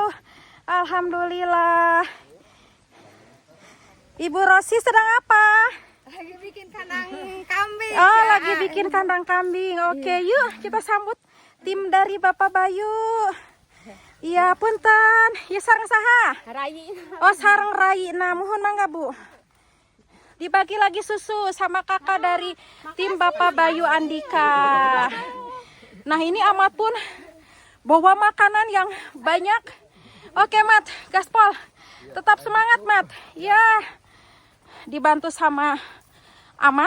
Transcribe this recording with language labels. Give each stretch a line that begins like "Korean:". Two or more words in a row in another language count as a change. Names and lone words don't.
Indonesian: Alhamdulillah. Ibu Rosi sedang apa? Lagi bikin kandang kambing. Oh, lagi bikin kandang kambing. Oke, yuk kita sambut tim dari Bapak Bayu.
Sundanese: Iya, punten. Ya sareng saha? Rai. Oh, sareng rai.
Indonesian: Nah, mohon mangga, Bu. Dibagi lagi susu sama kakak dari tim Bapak Bayu Andika. Nah, ini Amat pun bawa makanan yang banyak. Oke, Mat, gaspol. Tetap semangat, Mat. Ya, dibantu sama Amat.